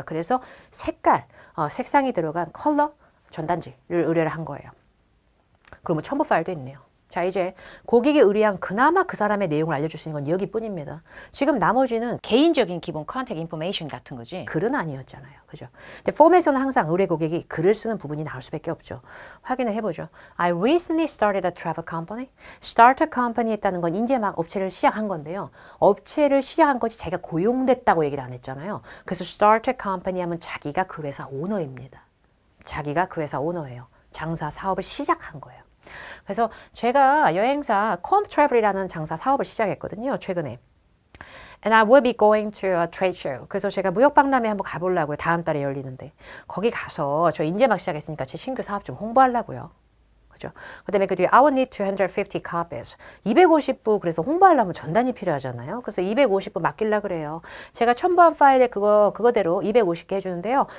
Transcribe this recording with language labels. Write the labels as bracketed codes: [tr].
[ko] 그래서 색깔, 색상이 들어간 컬러 전단지를 의뢰를 한 거예요. 그러면 첨부 파일도 있네요. 자, 이제 고객이 의뢰한 그나마 그 사람의 내용을 알려줄 수 있는 건 여기뿐입니다. 지금 나머지는 개인적인 기본 컨택 인포메이션 같은 거지 글은 아니었잖아요. 그죠? 근데 폼에서는 항상 의뢰 고객이 글을 쓰는 부분이 나올 수밖에 없죠. 확인을 해보죠. [en] I recently started a travel company. Start a company [ko] 했다는 건 이제 막 업체를 시작한 건데요. 업체를 시작한 거지 자기가 고용됐다고 얘기를 안 했잖아요. 그래서 [en] start a company [ko] 하면 자기가 그 회사 오너입니다. 자기가 그 회사 오너예요. 장사 사업을 시작한 거예요. 그래서 제가 여행사 Com Travel이라는 장사 사업을 시작했거든요. 최근에. [en] And I will be going to a trade show. [ko] 그래서 제가 무역박람회 한번 가보려고요. 다음 달에 열리는데. 거기 가서 저 이제 막 시작했으니까 제 신규 사업 좀 홍보하려고요. 그죠? 그 다음에 그 뒤에 [en] I will need 250 copies. [ko] 250부 그래서 홍보하려면 전단이 필요하잖아요. 그래서 250부 맡기려고 그래요. 제가 첨부한 파일에 그거대로 250개 해주는데요.